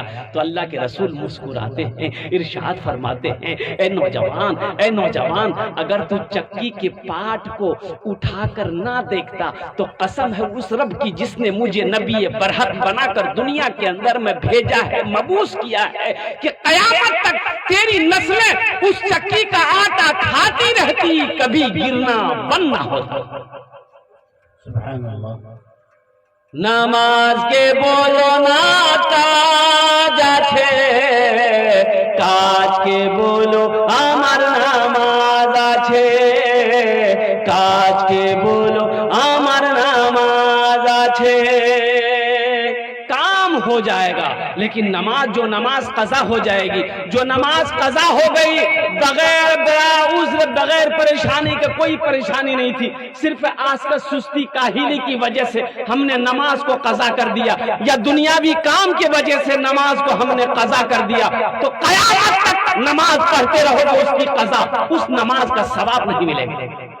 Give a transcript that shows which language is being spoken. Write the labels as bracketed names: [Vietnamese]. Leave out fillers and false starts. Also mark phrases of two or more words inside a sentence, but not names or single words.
[Urdu] تو اللہ کے رسول مسکراتے ہیں، ارشاد فرماتے ہیں اے نوجوان اگر تو چکی کے پارٹ کو اٹھا کر نہ دیکھتا تو قسم ہے اس رب کی جس نے مجھے نبی برحق بنا کر دنیا کے اندر میں بھیجا ہے، مبعوث کیا ہے، کہ قیامت تک تیری نسلیں اس چکی کا آٹا کھاتی رہتی، کبھی گرنا بند نہ ہوتا۔ [Arabic] سبحان اللہ۔ [Bangla] নামাজ কে বলো না কাজ আছে, কাজকে বলো আমার নামাজ আছে, কাজকে বলো আমার নামাজ আছে। [Urdu] کام ہو جائے گا لیکن نماز، جو نماز قضا ہو جائے گی، جو نماز قضا ہو گئی بغیر عذر بغیر پریشانی کے، کوئی پریشانی نہیں تھی، صرف آسکت سستی کاہلی کی وجہ سے ہم نے نماز کو قضا کر دیا یا دنیاوی کام کی وجہ سے نماز کو ہم نے قضا کر دیا، تو قیامت تک نماز پڑھتے رہوگے، اس کی قضا، اس نماز کا ثواب نہیں ملے گا.